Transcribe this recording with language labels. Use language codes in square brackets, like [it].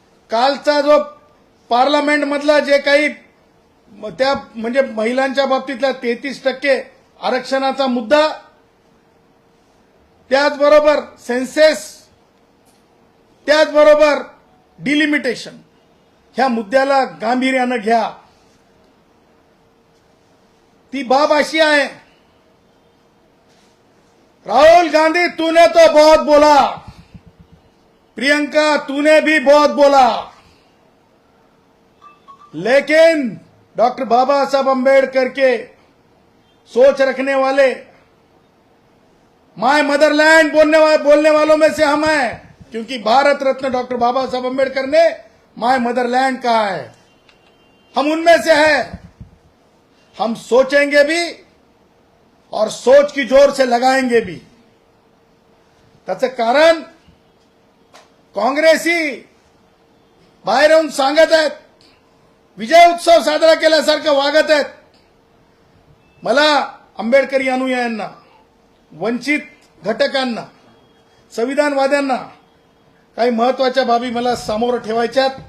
[mr] कालचा जो पार्लमेंट मधला जे काही त्या म्हणजे महिलांच्या बाबतीतला 33% आरक्षणाचा मुद्दा, त्याचबरोबर सेन्सेस, त्याचबरोबर डिलिमिटेशन, ह्या मुद्द्याला गांभीर्यानं घ्या। ती बाब अशी आहे, [hi] राहुल गांधी तूने तो बहुत बोला, प्रियंका तूने भी बहुत बोला, लेकिन डॉक्टर बाबा साहब अम्बेडकर के सोच रखने वाले, [en] my motherland [hi] बोलने वालों में से हम हैं, क्योंकि भारत रत्न डॉक्टर बाबा साहब अम्बेडकर ने माय मदरलैंड कहा है, हम उनमें से हैं। हम सोचेंगे भी और सोच की जोर से लगाएंगे भी। [mr] त्याचं कारण काँग्रेसी बाहेर येऊन सांगत आहेत, विजय उत्सव साजरा केल्यासारखं वागत आहेत। मला आंबेडकरी अनुयायांना, वंचित घटकांना, संविधानवाद्यांना काही महत्वाच्या बाबी मला समोर ठेवायच्यात।